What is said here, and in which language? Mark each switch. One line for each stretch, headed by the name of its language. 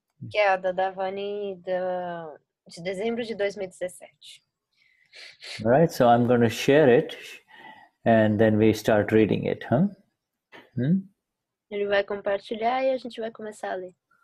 Portuguese: Que é a Dadavani de dezembro de 2017.
English: All right, so I'm going to share it, and then we start reading it,
Portuguese: Ele vai compartilhar e a gente vai começar a ler.